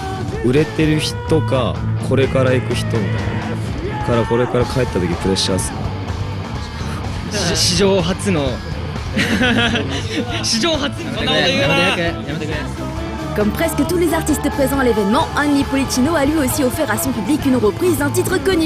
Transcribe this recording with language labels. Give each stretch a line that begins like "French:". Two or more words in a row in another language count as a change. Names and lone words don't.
Japanese: 売れてる人かこれから行く人みたいなからこれから帰った時プレッシャーっすね。史上初の史上初の
French: Comme presque tous les artistes présents à l'événement, Unli Policino a lui aussi offert à son public une reprise d'un titre connu.